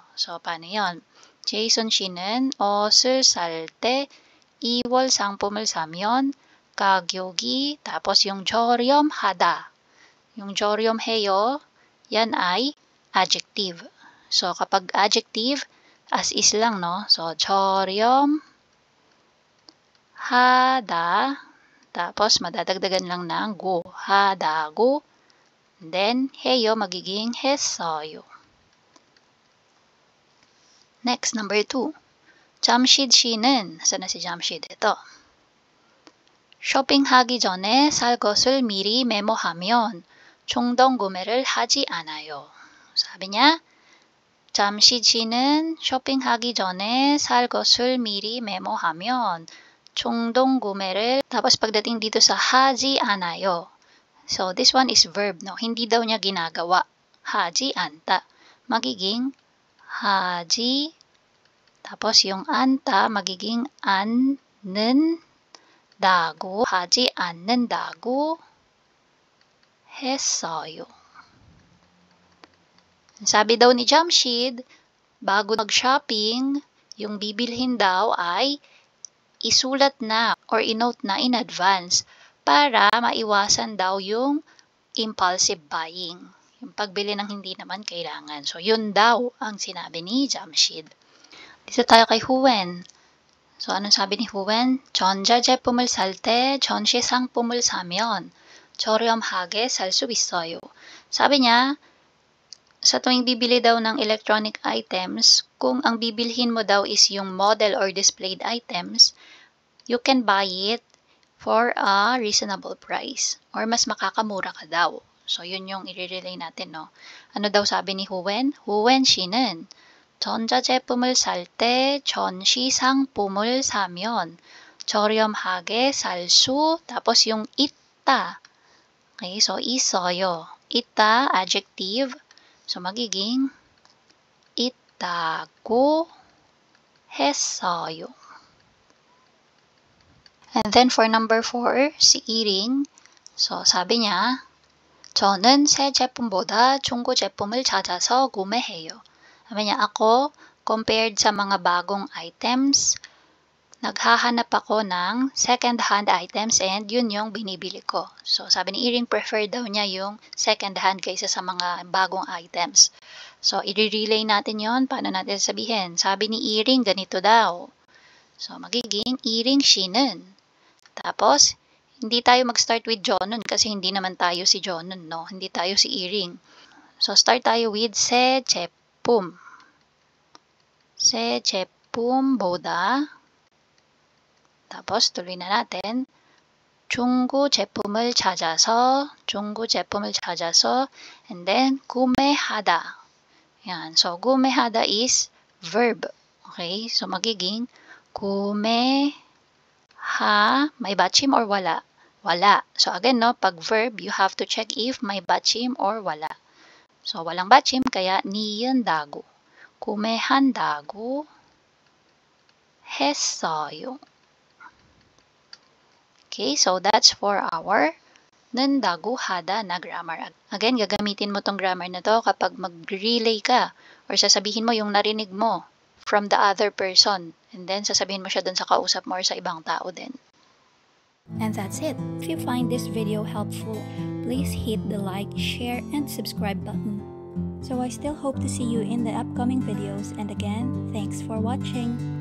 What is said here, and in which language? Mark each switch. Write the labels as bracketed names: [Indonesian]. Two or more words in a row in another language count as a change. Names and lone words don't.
[Filipino] So, paano yun? [Korean] Jason 씨는 옷을 살 때 2월 상품을 사면 가격이 [Filipino] tapos yung [Korean] 저렴하다. [Filipino] Yung 저렴해요, yan ay adjective. So, kapag adjective, as is lang, no? [Korean] So, 저렴하다. [Filipino] Tapos, madadagdagan lang ng go. [Korean] 하다고. Then, 해요 magiging 했어요. [Filipino] Next, number 2. [Korean] 잠실 씨는, [Filipino] saan na si 잠실? ito. [Korean] 쇼핑하기 전에 살 것을 미리 메모하면衝動 구매를 하지 않아요. 사비 niya, 잠실 씨는 쇼핑하기 전에 살 것을 미리 메모하면衝動 구매를, [Filipino] tapos pagdating dito sa 하지 않아요. [English] So, this one is verb, no? [Filipino] Hindi daw niya ginagawa. [Korean] 하지 않다. [Filipino] Magiging 하지, tapos yung anta magiging [Korean] 않는다고, 하지 않는다고 했어요. [Filipino] Sabi daw ni Jamshid, bago mag-shopping, yung bibilhin daw ay isulat na or inote na [English] in advance [Filipino] para maiwasan daw yung [English] impulsive buying. [Filipino] Yung pagbili ng hindi naman kailangan. So, yun daw ang sinabi ni Jamshid. Dito tayo kay Huwen. So, anong sabi ni Huwen? [Korean] 전자제품을 살 때 전시 상품을 사면 저렴하게 살 수 있어요. [Filipino] Sabi niya, sa tuwing bibili daw ng electronic items, kung ang bibilhin mo daw is yung model or displayed items, [English] you can buy it for a reasonable price [Filipino] or mas makakamura ka daw. So, yun yung i-relay natin, no? Ano daw sabi ni Huwen? [Korean] Huwen 씨는 전자제품을 살 때 전시 상품을 사면 저렴하게 살 수, [Filipino] tapos yung 있다. [Korean] Okay, so 있어요. 있다, adjective. [Filipino] So, magiging [Korean] 있다고 했어요. [English] And then for number 4, [Filipino] si Iring. So, sabi niya, [Korean] 저는 새 제품보다 중고 제품을 찾아서 구매해요. [Filipino] Sabi niya, ako, compared sa mga bagong items, naghahanap ako ng [English] second-hand items and [Filipino] yun yung binibili ko. So, sabi ni Iring, prefer daw niya yung second-hand kaysa sa mga bagong items. So, i-relay natin yon. Paano natin sabihin? Sabi ni Iring, ganito daw. So, magiging Iring 씨는. Tapos, hindi tayo mag-start with Jonon kasi hindi naman tayo si Jonon, no? Hindi tayo si Iring. So, start tayo with [Korean] 새 제품. 새 제품보다. [Filipino] tapos, tuloy na natin. [Korean] 중고 제품을 찾아서, [English] and then, [Korean] 구매하다. [Filipino] Yan. So, [English] 구매하다 is verb. Okay? So, [Filipino] magiging 구매하다. ha? May batchim or wala? Wala. So again, no, pag verb, [English] you have to check if [Filipino] may batchim or wala. So walang batchim, kaya niyendago. [Korean] 구매한다고 했어요. [English] Okay, so that's for our nendago hada na grammar. [Filipino] Again, gagamitin mo tong grammar na to kapag mag-relay ka or sasabihin mo yung narinig mo from the other person. And then, sasabihin mo siya dun sa kausap mo or sa ibang tao din. [English] And that's it. If you find this video helpful, please hit the like, share, and subscribe button. So I still hope to see you in the upcoming videos, and again, thanks for watching.